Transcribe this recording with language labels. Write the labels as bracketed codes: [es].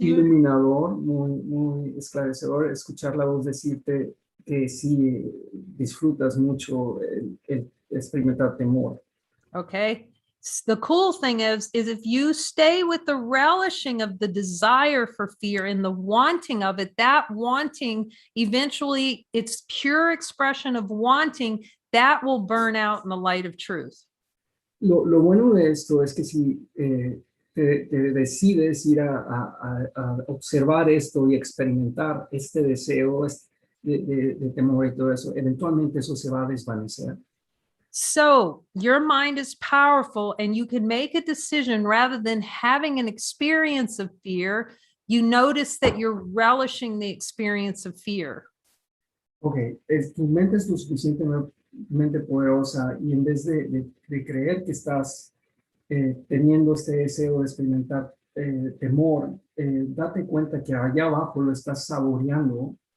[es] muy esclarecedor escuchar la voz decirte que sí disfrutas mucho el experimentar temor. [en] Okay. The cool thing is if you stay with the relishing of the desire for fear and the wanting of it, that wanting eventually, it's pure expression of wanting that will burn out in the light of truth. [es] Lo bueno de esto es que si te decides ir a observar esto y experimentar este deseo de temor y todo eso, eventualmente eso se va a desvanecer. [en] So your mind is powerful and you can make a decision rather than having an experience of fear. You notice that you're relishing the experience of fear. [es] Ok, tu mente es lo suficientemente poderosa y en vez de creer que estás teniendo este deseo de experimentar temor, date cuenta que allá abajo lo estás saboreando.